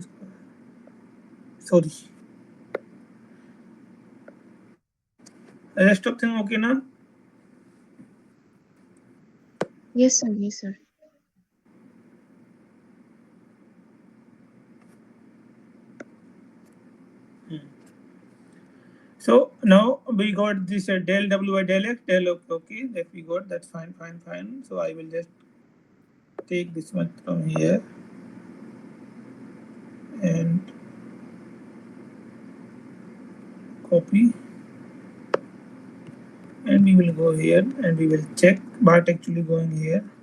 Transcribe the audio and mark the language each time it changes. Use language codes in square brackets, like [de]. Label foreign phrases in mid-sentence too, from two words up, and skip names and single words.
[en] Sorry. Rest of thing okay now? Yes, sir, yes, sir. So now we got this del w by del x, del okay, that we got, that's fine, fine, fine. So I will just take this one from here and copy, and we will go here and we will check what actually going here.